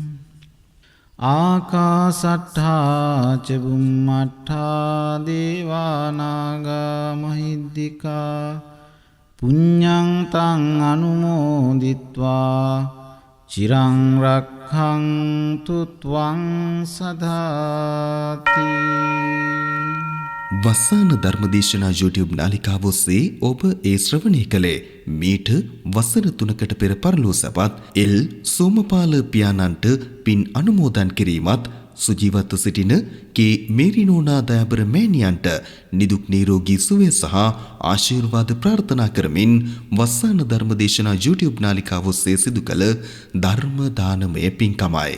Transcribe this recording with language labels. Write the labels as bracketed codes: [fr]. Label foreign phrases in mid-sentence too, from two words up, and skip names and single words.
[pi] ආකාසට්ඨා ච බුම්මට්ඨා දේවා නාග මහිද්దికා පුඤ්ඤං තං අනුමෝදිත්වා චිරං රක්ඛන්තු ත්වං සදාති. [si] වස්සාන ධර්මදේශනා YouTube නාලිකාව ඔස්සේ ඔබ ඒ ශ්‍රවණය කළේ මීට වසර 3කට පෙර පරලෝ සැපත් එල් සෝමපාල පියාණන්ට පින් අනුමෝදන් කිරීමත් සුජීවත්ව සිටින කේ මේරිනෝනා දයාබර මෑණියන්ට නිදුක් නිරෝගී සුවය සහ ආශිර්වාද ප්‍රාර්ථනා කරමින් වස්සාන ධර්මදේශනා YouTube නාලිකාව ඔස්සේ සිදු කළ ධර්ම දානමය පින්කමයි.